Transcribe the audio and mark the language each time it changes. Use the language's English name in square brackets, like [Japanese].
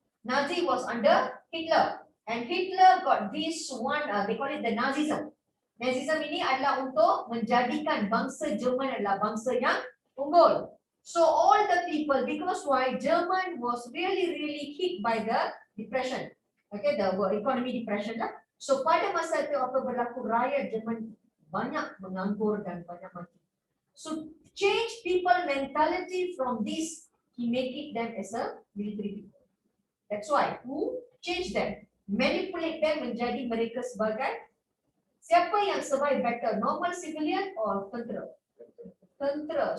[English] Nazi was under Hitler, and Hitler got this one, they call it the Nazism. [Malay] Nazism ini adalah untuk menjadikan bangsa Jerman adalah bangsa yang unggul. [English] So all the people, because why German was really hit by the depression, okay, the economy depression lah. [Malay] So pada masa itu apa berlaku, rakyat Jerman banyak menganggur dan banyak mati. [English] So change people mentality from this, he make it them as a military people. That's why who change them, manipulate them [Malay] menjadi mereka sebagai siapa yang [English] survive better, normal civilian or [Malay] tentera? Tentera.